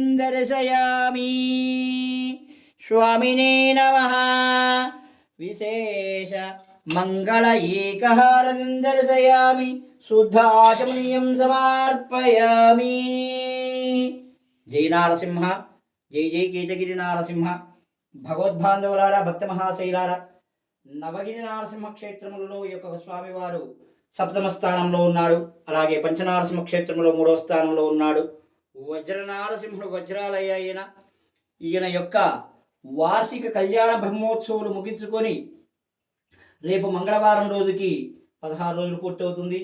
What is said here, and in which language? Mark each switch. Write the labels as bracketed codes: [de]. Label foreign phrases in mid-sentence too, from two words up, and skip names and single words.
[sa] दर्शयामि स्वामिने नमः विशेष मङ्गल एकहारतिं दर्शयामि शुद्धाचमनीयं समर्पयामि जय नारसिंह जय जय केतगिरि नारसिंह [te] భగవద్బాంధవులారా భక్త మహాశైలారా నవగిరి నరసింహ క్షేత్రములలో యొక్క స్వామివారు సప్తమ స్థానంలో ఉన్నాడు. అలాగే పంచనారసింహ క్షేత్రంలో 3వ స్థానంలో ఉన్నాడు. వజ్ర నారసింహుడు వజ్రాలయ ఈయన యొక్క వార్షిక కళ్యాణ బ్రహ్మోత్సవాలు ముగించుకొని రేపు మంగళవారం రోజుకి 16 రోజులు పూర్తవుతుంది.